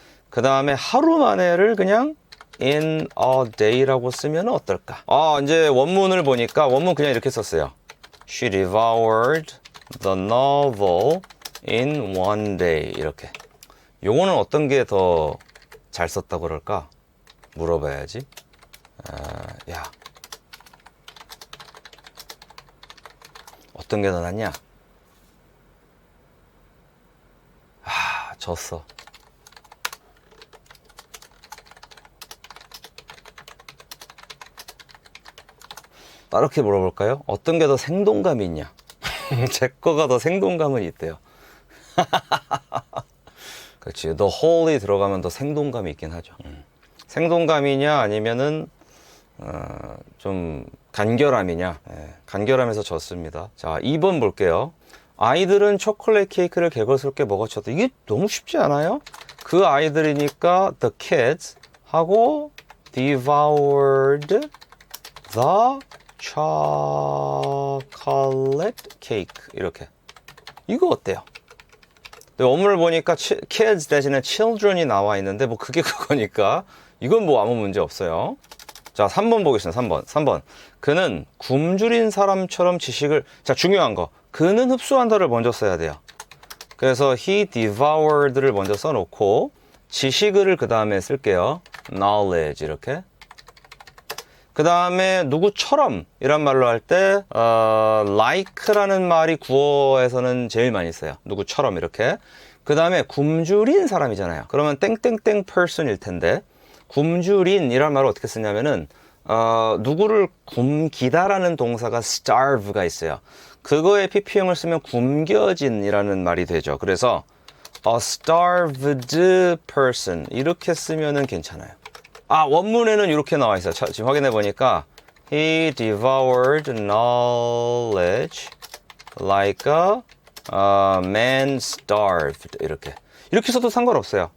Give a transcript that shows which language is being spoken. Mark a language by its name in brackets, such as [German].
[Korean] 그 다음에 하루 만에를 그냥 [English] in a day [Korean] 라고 쓰면 어떨까? 이제 원문을 보니까 원문 그냥 이렇게 썼어요. [English] She devoured the novel in one day. [Korean] 이렇게. 요거는 어떤 게 더 잘 썼다고 그럴까? 물어봐야지. 야, 어떤 게 더 낫냐? 졌어. 이렇게 물어볼까요? 어떤 게 더 생동감이 있냐? 제 거가 더 생동감은 있대요. 그렇지. The whole이 들어가면 더 생동감이 있긴 하죠. 생동감이냐 아니면은 좀 간결함이냐. 간결함에서 졌습니다. 자, 2번 볼게요. 아이들은 초콜릿 케이크를 개걸스럽게 먹어쳤다. 이게 너무 쉽지 않아요? 그 아이들이니까 the kids 하고 [English] devoured the chocolate cake [Korean] 이렇게. 이거 어때요? 원문을 보니까 kids 대신에 children이 나와 있는데 뭐 그게 그거니까 이건 뭐 아무 문제 없어요. 자, 3번 보겠습니다. 3번. 그는 굶주린 사람처럼 지식을, 자, 중요한 거. 그는 흡수한다를 먼저 써야 돼요. 그래서 [English] he devoured [Korean] 를 먼저 써놓고 지식을 그 다음에 쓸게요. knowledge 이렇게. 그 다음에 누구처럼 이란 말로 할 때 like라는 말이 구어에서는 제일 많이 써요. 누구처럼 이렇게. 그 다음에 굶주린 사람이잖아요. 그러면 땡땡땡 person일 텐데 굶주린 이란 말을 어떻게 쓰냐면은 누구를 굶기다라는 동사가 starve가 있어요. 그거에 pp형을 쓰면 굶겨진 이라는 말이 되죠. 그래서 a starved person 이렇게 쓰면은 괜찮아요. 원문에는 이렇게 나와 있어요. 지금 확인해 보니까 [English] he devoured knowledge like a man starved [Korean] 이렇게 써도 상관없어요.